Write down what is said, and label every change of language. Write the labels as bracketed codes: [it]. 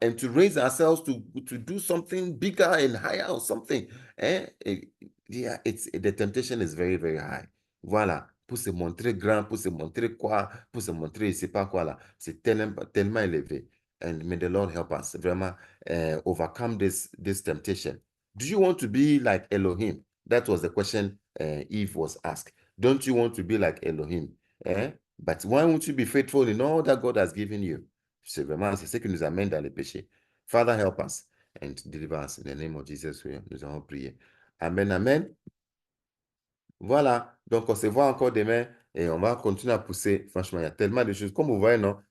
[en] And to raise ourselves to do something bigger and higher or something. Eh? Yeah, the temptation is very, very high. [fr] Voilà. Pour se montrer grand, pour se montrer quoi, pour se montrer, je sais pas quoi là. C'est tellement élevé. [en] And may the Lord help us vraiment overcome this temptation. Do you want to be like Elohim? That was the question Eve was asked. Don't you want to be like Elohim? But why won't you be faithful in all that God has given you? [fr] C'est vraiment, c'est ce qui nous amène dans le péché. [en] Father, help us and deliver us in the name of Jesus. [fr] Nous allons prier. Amen, amen. Voilà. Donc, on se voit encore demain et on va continuer à pousser. Franchement, il y a tellement de choses. Comme vous voyez, non?